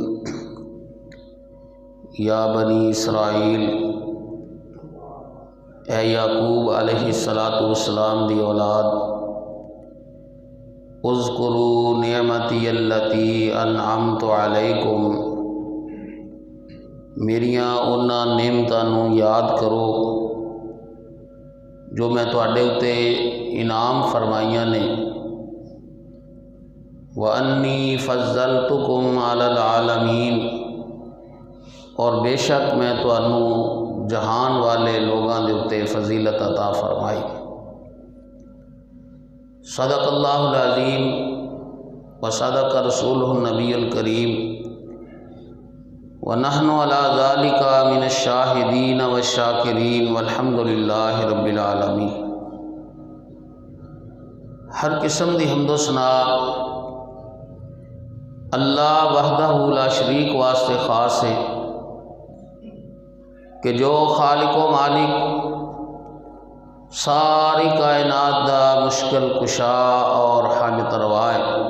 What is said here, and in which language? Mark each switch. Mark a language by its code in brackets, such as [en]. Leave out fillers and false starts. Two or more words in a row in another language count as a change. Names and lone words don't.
[ar] یا بنی اسرائیل، [pa] اے یعقوب علیہ السلام دی اولاد، [ar] اذکروا نعمتی التی انعمت علیکم، [pa] میریاں انہاں نعمتاں نوں یاد کرو جو میں تواڈے اُتے انعام فرمائیاں نے، [ar] وَأَنِّي فَضَّلْتُكُمْ عَلَى الْعَالَمِينَ، [pa] اور بے شک میں تانوں جہان والے لوگاں دے اُتے فضیلت عطا فرمائی۔ [ar] صدق اللہ العظیم وصدق رسولہ النبی الکریم ونحن علی ذالک من الشاہدین والشاکرین والحمد للہ رب العالمین۔ [pa] ہر قسم دی حمد و ثنا اللہ وحدہ لا شریک واسطے خاص ہے کہ جو خالق و مالک ساری کائنات دا مشکل کشا اور حاجت روا ہے۔